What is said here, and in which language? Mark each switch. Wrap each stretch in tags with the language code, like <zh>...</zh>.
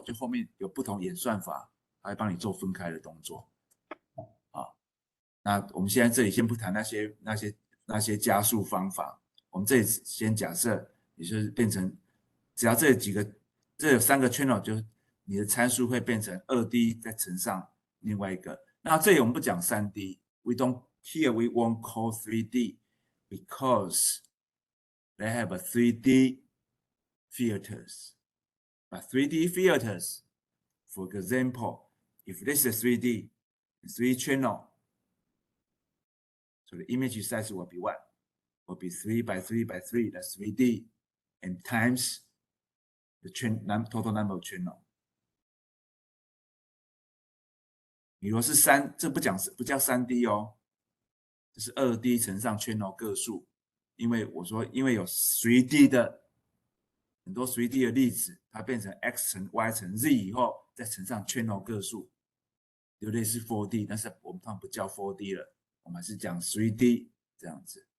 <zh>就后面有不同演算法，它会帮你做分开的动作。啊，那我们现在这里先不谈那些加速方法。我们这里先假设，也就是变成，只要这有3个 channel， 就你的参数会变成 2D 再乘上另外一个。那这里我们不讲 3D，</zh> <en>we won't call 3D because they have a 3D filters. But 3D filters, for example, if this is 3D, 3 channel, so the image size will be what? Will be 3 by 3 by 3, that's 3D, and times the total number of channel.</en> <zh>你如果是这不叫 3D 哦，这是 2D 乘上 channel 个数，因为有 3D 的很多 3D 的例子，它变成 x 乘 y 乘 z 以后，再乘上 channel 个数，有类似 4D， 但是我们通常不叫 4D 了，我们还是讲 3D 这样子。</zh>